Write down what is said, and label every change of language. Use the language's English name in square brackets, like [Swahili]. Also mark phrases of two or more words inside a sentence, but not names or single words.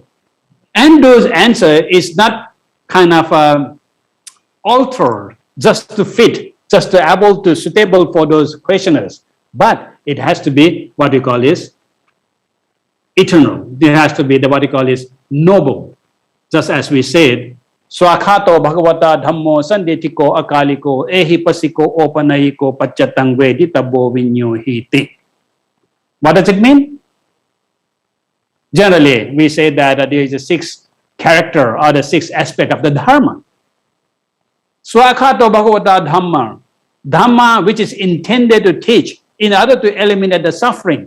[English] And those answers is not kind of altered just to fit, just to able to suitable for those questioners, but it has to be what we call is eternal. It has to be what we call is noble. Just as we said, [Pali] Swakhato Bhagavata Dhammo Sandetiko Akaliko Ehipasiko Opanahiko Pachatang Veditabo Vinyohiti. [English] What does it mean? Generally, we say that there is a 6 character or the 6 aspect of the Dharma. [Pali] Swakhato Bhagavata Dhamma. [English] Dhamma which is intended to teach in order to eliminate the suffering.